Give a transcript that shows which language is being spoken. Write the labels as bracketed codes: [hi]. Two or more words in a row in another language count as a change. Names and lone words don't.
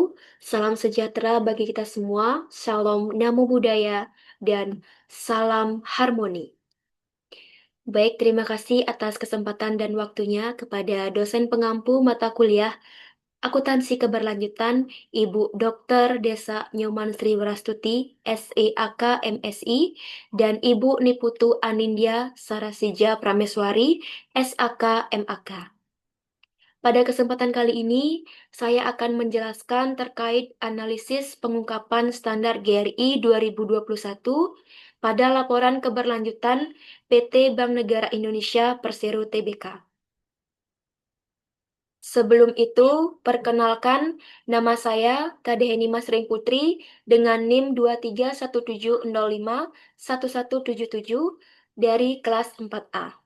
[id] Salam sejahtera bagi kita semua. Salam Namo Buddhaya dan salam harmoni. Baik, terima kasih atas kesempatan dan waktunya kepada dosen pengampu mata kuliah Akuntansi Keberlanjutan Ibu Dr. Desa Nyoman Sri Warastuti, SEAK MSI, dan Ibu Niputu Anindya Sarasija Prameswari, SAK MAK. Pada kesempatan kali ini, saya akan menjelaskan terkait analisis pengungkapan standar GRI 2021 pada laporan keberlanjutan PT Bank Negara Indonesia Persero Tbk. Sebelum itu, perkenalkan nama saya Kadeheni Masring Putri dengan NIM 231705177 dari kelas 4A.